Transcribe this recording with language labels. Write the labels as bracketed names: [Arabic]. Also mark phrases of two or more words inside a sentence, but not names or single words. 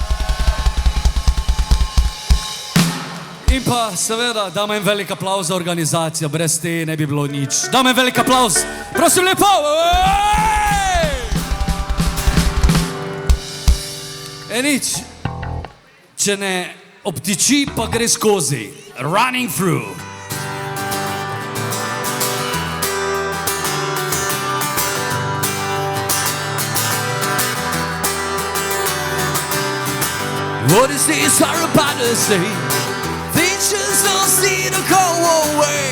[Slovenian] In pa seveda damo en velik aplauz za organizacijo. Brez te ne bi bilo nič. Damo en velik aplauz. Prosim lepo. Nič. Če ne obtiči, pa gre skozi. [English] Running through. What is this I'm about to say? Things just don't seem to go away.